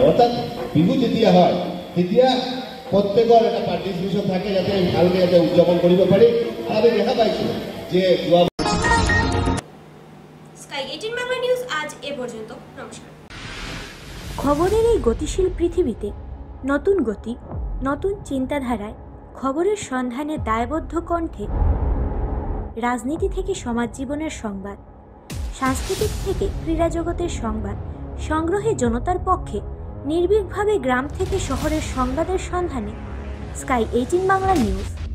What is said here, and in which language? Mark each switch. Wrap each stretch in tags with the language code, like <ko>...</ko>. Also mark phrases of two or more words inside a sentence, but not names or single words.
<as>অৰ্থাৎ বিহু যেতিয়া হয় তেতিয়া প্ৰত্যেকৰ এটা পাৰ্টিচিপেশ্যন থাকে যাতে ভালকৈ যাতে উদযাপন কৰিব পাৰি। আমি দেখা পাইছোঁ যে যোৱা</as> <bn>স্কাই 18 বাংলা নিউজ আজ এ পর্যন্ত। নমস্কার। খবরের এই গতিশীল পৃথিবীতে নতুন গতি, নতুন চিন্তাধারায় খবরের সন্ধানে দায়বদ্ধ কণ্ঠে রাজনীতি থেকে সমাজ জীবনের সংবাদ, সাংস্কৃতিক থেকে ক্রীড়া জগতের সংবাদ সংগ্রহে জনতার পক্ষে নির্ভীকভাবে গ্রাম থেকে শহরের সংবাদের সন্ধানে স্কাই 18 বাংলা নিউজ।</bn>